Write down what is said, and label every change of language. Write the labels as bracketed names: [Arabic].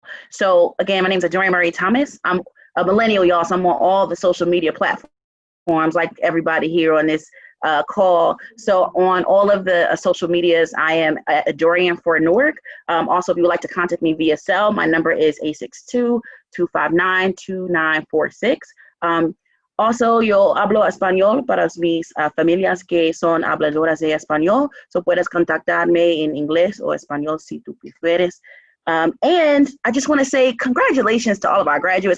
[English] So again, my name is Adorian Murray Thomas. I'm a millennial, y'all, so I'm on all the social media platforms like everybody here on this call. So on all of the social medias, I am Adorian for Newark. Also, if you would like to contact me via cell, my number is 862-259-2946. [Spanish] Also, yo hablo español para mis familias que son habladoras de español. So puedes contactarme en inglés o español si tú prefieres. [English] And I just want to say congratulations to all of our graduates.